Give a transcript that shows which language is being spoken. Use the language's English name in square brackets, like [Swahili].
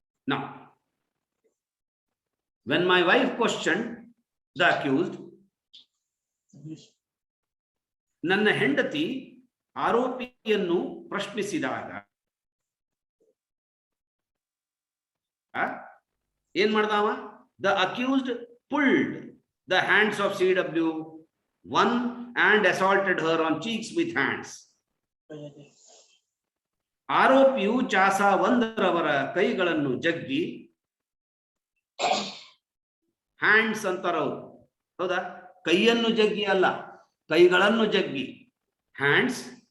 [Kannada] ನಾವು [English] when my wife question the accused, [Kannada] ನನ್ನ ಹೆಂಡತಿ ಆರೋಪಿಯನ್ನು ಪ್ರಶ್ನಿಸಿದಾಗ ಏನ್ ಮಾಡ್ದವ? [English] The accused pulled the hands of CW1 and assaulted her on cheeks with hands. [Kannada] ಆರೋಪಿಯು ಚಾಸ ಒಂದರವರ ಕೈಗಳನ್ನು ಜಗ್ಗಿ, ಹ್ಯಾಂಡ್ಸ್ ಅಂತಾರವ್ರು, ಹೌದಾ? ಕೈಯನ್ನು ಜಗ್ಗಿ ಅಲ್ಲ, ಕೈಗಳನ್ನು ಜಗ್ಗಿ, ಹ್ಯಾಂಡ್ಸ್.